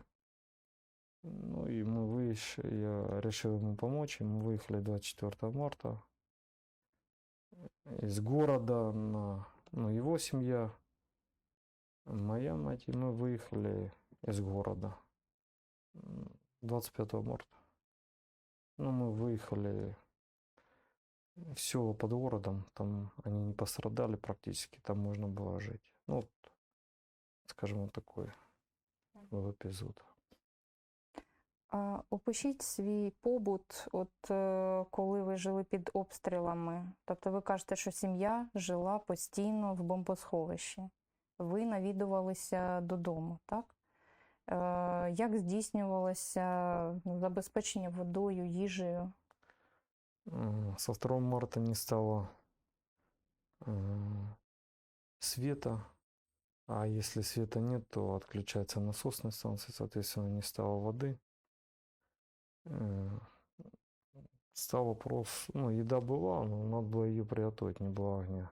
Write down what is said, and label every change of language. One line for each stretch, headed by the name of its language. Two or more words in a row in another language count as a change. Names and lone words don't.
Russian: Ну и мы вышли, я решил ему помочь, и мы выехали 24 марта из города на, ну, его семья, моя мать, и мы выехали из города. 25 марта. Ну, мы выехали в село под городом, там они не пострадали практически, там можно было жить. Ну, вот, скажем, вот такой был эпизод.
Ukrainian: А опишіть свій побут, коли ви жили під обстрілами. Тобто ви кажете, що сім'я жила постійно в бомбосховищі. Ви навідувалися додому, так? Як здійснювалося забезпечення водою, їжею?
Russian: Со 2 марта не стало света, а если света нет, то отключается насосная станция, соответственно, не стало воды. Стал вопрос, ну, еда была, но надо было ее приготовить, не было огня.